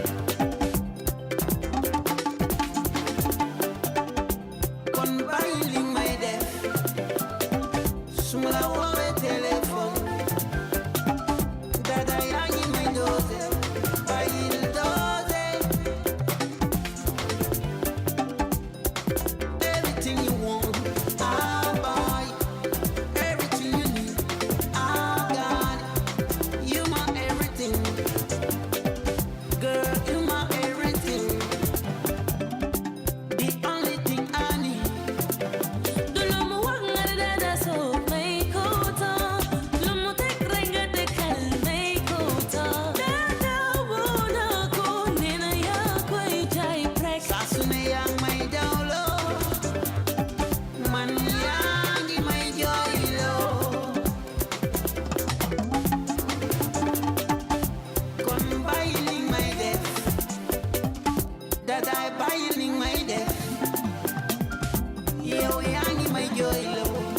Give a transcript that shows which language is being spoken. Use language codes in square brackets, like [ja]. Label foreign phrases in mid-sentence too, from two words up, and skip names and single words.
[wo] Kon bàyyi li may def su ma la woowee téléphone dada yaa ngi may dosé bàyyi la dosé. [en] Everything you want I'll buy, everything you need I've got it. You my everything, girl, you my everything. The only thing I need. [wo] Du lu mu wax nga ne dada soo may ko temps. Lu mu teg rek nga dëkkal may ko temps. Dada woo na ko nee na yaa koy jaay prek. Saa su ne yaa ngi may dawloo man yaa ngi may jooyloo kon bàyyi li may def dadaay bàyyi li may def yow yaa ngi may jooyloo.